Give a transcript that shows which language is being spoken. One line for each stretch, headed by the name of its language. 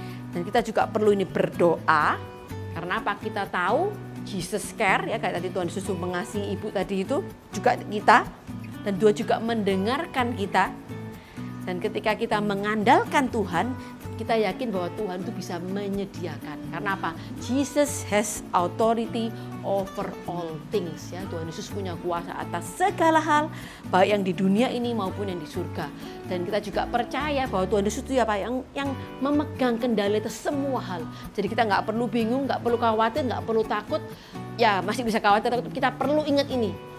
Indonesian: Dan kita juga perlu ini berdoa, karena apa? Kita tahu
English: Jesus care,
Indonesian: ya, kayak tadi Tuhan Yesus mengasihi ibu tadi itu juga kita, dan Dia juga mendengarkan kita. Dan ketika kita mengandalkan Tuhan, kita yakin bahwa Tuhan itu bisa menyediakan. Karena apa?
English: Jesus has authority over all things.
Indonesian: Ya, Tuhan Yesus punya kuasa atas segala hal, baik yang di dunia ini maupun yang di surga. Dan kita juga percaya bahwa Tuhan Yesus itu apa? Yang memegang kendali atas semua hal. Jadi kita nggak perlu bingung, nggak perlu khawatir, nggak perlu takut. Ya, masih bisa khawatir, kita perlu ingat ini.